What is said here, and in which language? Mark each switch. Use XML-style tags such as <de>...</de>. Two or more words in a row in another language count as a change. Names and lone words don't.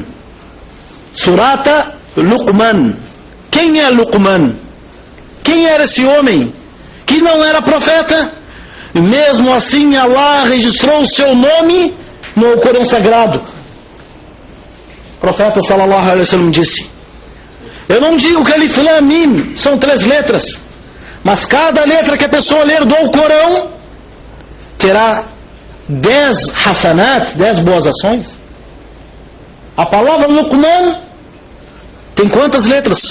<pt>Surata Luqman. Quem é Luqman? Quem era esse homem que não era profeta? E mesmo assim Allah registrou o seu nome no Corão Sagrado. O profeta</pt> <ar>صلى الله عليه وسلم</ar> <pt>disse: eu não digo que</pt> <ar>ألف لام ميم</ar> <pt>são 3 letras, mas cada letra que a pessoa ler do Corão terá 10 hasanat, 10 boas ações. A palavra Luqman tem quantas letras?</pt>